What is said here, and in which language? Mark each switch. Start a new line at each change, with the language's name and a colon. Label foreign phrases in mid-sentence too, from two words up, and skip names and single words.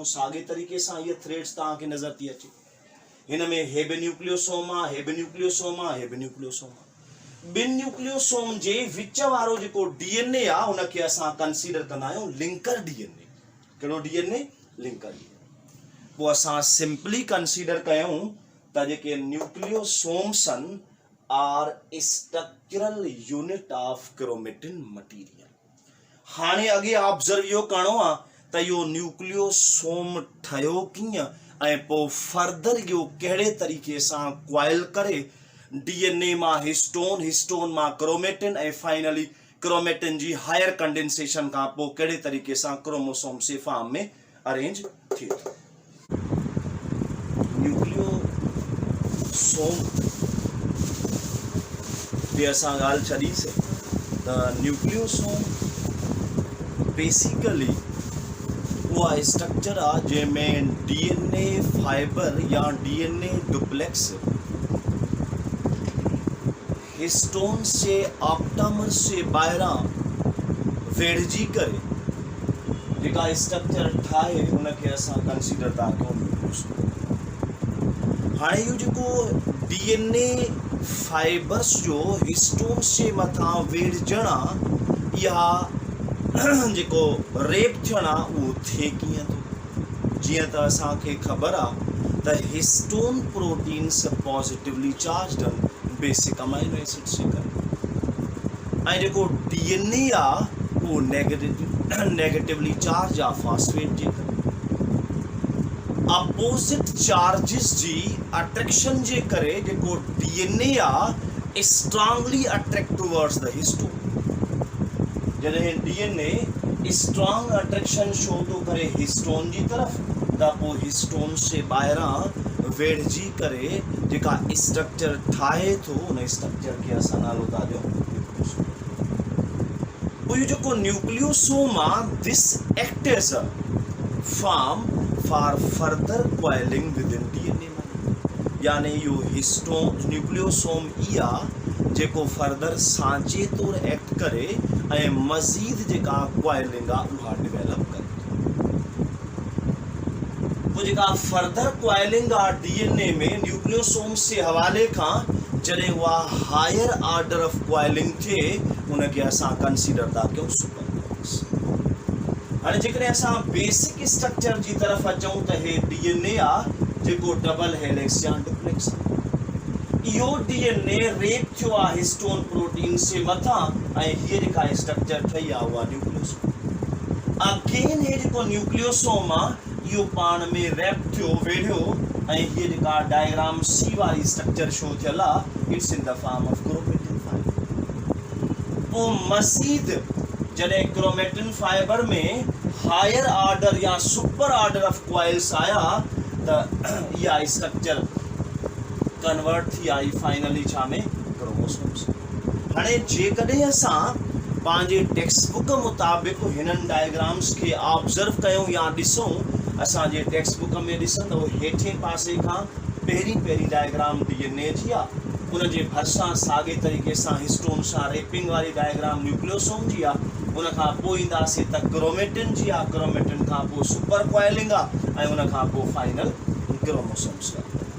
Sindhi: साॻे तरीक़े सां हीअ थ्रेड्स तव्हांखे नज़र थी अचे। हिन में हे बि न्यूक्लियोसोम आहे, हे बि न्यूक्लियोसोम आहे, हे बि न्यूक्लियोसोम आहे। ॿिनि न्यूक्लियोसोम जे विच वारो जेको DNA आहे उनखे असां कंसीडर कंदा आहियूं
English: linker DNA.
Sindhi: कहिड़ो DNA?
English: linker DNA.
Sindhi: पोइ असां
English: simply consider
Sindhi: कयूं त जेके न्यूक्लियोसोम्स आहिनि
English: are structural unit of chromatin material.
Sindhi: हाणे अॻे ऑब्जर्व इहो करिणो आहे त इहो न्यूक्लियोसोम ठहियो कीअं ऐं पोइ फर्दर इहो कहिड़े तरीक़े सां क्वाइल करे DNA मां हिस्टोन, हिस्टोन मां क्रोमेटिन ऐं फाइनली क्रोमेटिन जी
English: higher condensation
Sindhi: खां पोइ कहिड़े तरीक़े सां क्रोमोसोम से फॉर्म में अरेंज थिए थो। न्यूक्लियोसोम ते असां ॻाल्हि छॾीसीं त न्यूक्लियोसोम बेसिकली उहा स्ट्रक्चर आहे जंहिंमें
English: DNA fiber
Sindhi: या
English: DNA duplex
Sindhi: हिस्टोन से ऑक्टामर से ॿाहिरां वेढ़जी करे जेका स्ट्रक्चर ठाहे उनखे असां कंसीडर था कयूं। हाणे इहो जेको
English: DNA fibers
Sindhi: जो हिस्टोन से मथां वेढ़जण आहे इहा जेको रेप थियण आहे उहो थिए कीअं थो। जीअं त असांखे ख़बर आहे त
English: histone proteins positively charged
Sindhi: आहिनि
English: basic amino acid
Sindhi: से करे ऐं जेको DNA आहे उहो
English: negatively charge
Sindhi: आहे फॉस्फेट जे करे।
English: opposite charges
Sindhi: जी अट्रैक्शन जे करे जेको DNA आहे
English: strongly attract towards the histone.
Sindhi: जॾहिं DNA
English: strong attraction show
Sindhi: थो करे हिस्टोन जी तरफ़ त पोइ हिस्टोन से ॿाहिरां वेढ़जी करे जेका स्ट्रक्चर ठाहे थो उन स्ट्रक्चर खे असां नालो था ॾियूं न्यूक्लियोसोम। पोइ इहो जेको न्यूक्लियोसोम आहे
English: this act as a form for further coiling within DNA.
Sindhi: यानी इहो हिस्टोन न्यूक्लियोसोम ई आहे जेको फर्दर सांचे तौरु एक्ट करे ऐं मज़ीद जेका क्वाइलिंग आहे उहा डिवेलप करे। पोइ जेका
English: further coiling
Sindhi: आहे DNA में न्यूक्लियोसोम्स जे हवाले खां जॾहिं उहा
English: higher order of coiling
Sindhi: थिए उनखे असां कंसीडर था कयूं सुपरनोवास। हाणे जेकॾहिं असां
English: basic structure
Sindhi: जी तरफ़ अचूं त हे DNA आहे जेको
English: double helix
Sindhi: या डुप्लेक्स आहे। इहो DNA रेप थियो आहे
English: histone protein
Sindhi: से मथां ऐं हीअ जेका स्ट्रक्चर ठही आहे उहा न्यूक्लियोसोम। अगेन हे जेको न्यूक्लियोसोम आहे इहो पाण में रैप थियो वेढ़ियो ऐं हीअ जेका
English: diagram C
Sindhi: वारी स्ट्रक्चर शो थियल आहे
English: it's in the form of chromatin fiber.
Sindhi: पोइ मज़ीद जॾहिं
English: chromatin fiber
Sindhi: में
English: higher order
Sindhi: या
English: super order of coils
Sindhi: आया त इहा स्ट्रक्चर कन्वर्ट थी आई फाइनली छा में क्रोमोसोम्स। हाणे जेकॾहिं असां पंहिंजे
English: text book
Sindhi: मुताबिक़ हिननि डायग्राम्स खे ऑब्ज़र्व कयूं या ॾिसूं, असांजे
English: text book
Sindhi: में ॾिसंदव हेठे पासे खां पहिरीं डायग्राम DNA जी आहे, उन जे भरिसां साॻे तरीक़े सां हिस्टोन सां रेपिंग वारी डायग्राम न्यूक्लियोसोम जी आहे, उन खां पोइ ईंदासीं त क्रोमेटिन जी आहे, क्रोमेटिन खां पोइ
English: super coiling
Sindhi: आहे ऐं उन खां पोइ
English: final chromosomes
Sindhi: आहे।